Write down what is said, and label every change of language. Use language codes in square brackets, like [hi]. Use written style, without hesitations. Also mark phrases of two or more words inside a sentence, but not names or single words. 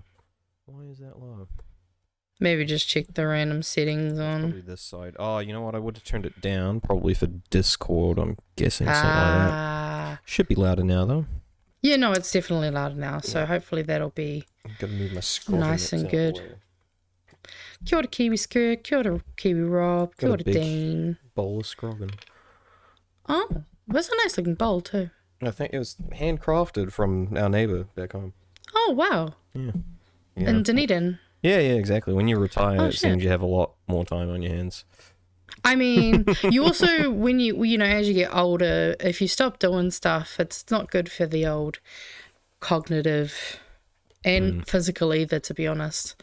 [en] Why is that low? Maybe just check the random settings on. Probably this side. Oh, you know what? I would have turned it down, probably for Discord, I'm guessing, something like that. Should be louder now, though. Yeah, no, it's definitely louder now, so hopefully that'll be nice and good. [mi] Kia ora Kiwi Skirt, kia ora Kiwi Rob, kia ora Dean. [en] Bowl of scroggin. Oh, that's a nice looking bowl too. I think it was handcrafted from our neighbour back home. Oh, wow. Yeah. In Dunedin. Yeah, exactly. When you retire, it seems you have a lot more time on your hands. I mean, you also, when you know, as you get older, if you stop doing stuff, it's not good for the old cognitive and physical either, to be honest.